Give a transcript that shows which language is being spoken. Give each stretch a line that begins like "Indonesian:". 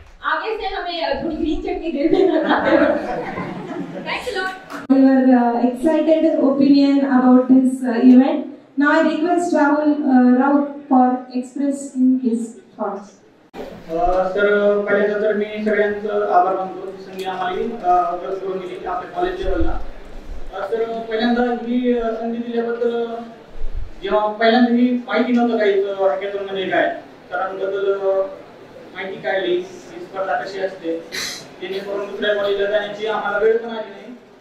Hindi: आगे से हमें थोड़ी ग्रीन चटनी दे देना।
English: Thanks a lot. Your excited opinion about this event. Now I request Rahul for expressing his thoughts.
Marathi: तर पहिल्यांदा तर मी सगळ्यांचं आभार मानतो की संधी आम्हाला उपलब्ध करून दिली आपल्या कॉलेज लेवलला. तर पहिल्यांदा ही संधी दिल्याबद्दल जेव्हा पहिल्यांदा ही माहिती नव्हतं काही हॅकेथॉन मध्ये काय सरांबद्दल माहिती काढली, ही स्पर्धा कशी असते, जेणेकरून दुसऱ्या कॉलेजला जाण्याची आम्हाला वेळ पण आली नाही.